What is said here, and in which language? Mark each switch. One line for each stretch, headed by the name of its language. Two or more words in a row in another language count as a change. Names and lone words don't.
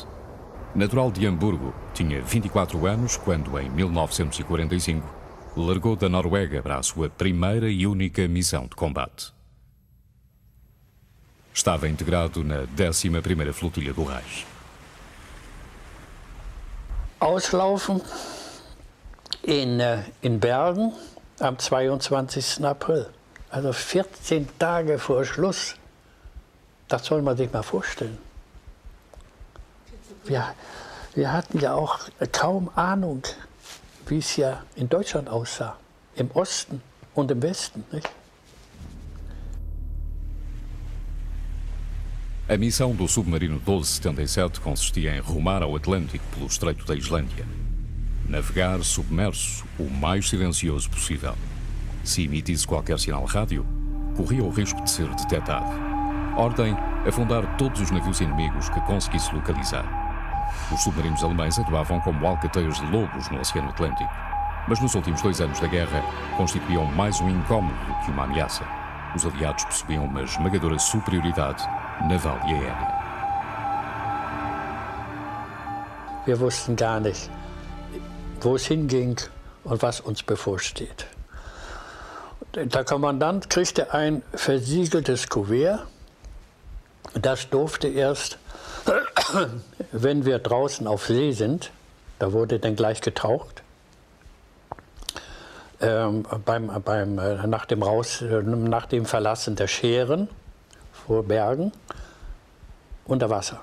Portuguese: Natural de Hamburgo, tinha 24 anos quando, em 1945, largou da Noruega para a sua primeira e única missão de combate. Estava integrado na 11ª Flotilha do Reich.
German: Auslaufen in Bergen am 22. April. Also 14 Tage vor Schluss. Das soll man sich mal vorstellen. Wir hatten ja auch kaum Ahnung, wie es ja in Deutschland aussah. Im Osten und im Westen. Nicht?
Portuguese: A missão do submarino 1277 consistia em rumar ao Atlântico pelo Estreito da Islândia. Navegar submerso o mais silencioso possível. Se emitisse qualquer sinal rádio, corria o risco de ser detectado. Ordem: afundar todos os navios inimigos que conseguisse localizar. Os submarinos alemães atuavam como alcateias de lobos no Oceano Atlântico, mas nos últimos 2 anos da guerra constituíam mais um incómodo do que uma ameaça. Os aliados possuíam uma esmagadora superioridade naval e aérea.
German: Wir wussten gar nicht, wo es hinging und was uns bevorsteht. Der Kommandant kriegte ein versiegeltes Kuvert. Das durfte erst, wenn wir draußen auf See sind, da wurde dann gleich getaucht, nach dem Verlassen der Schären vor Bergen unter Wasser.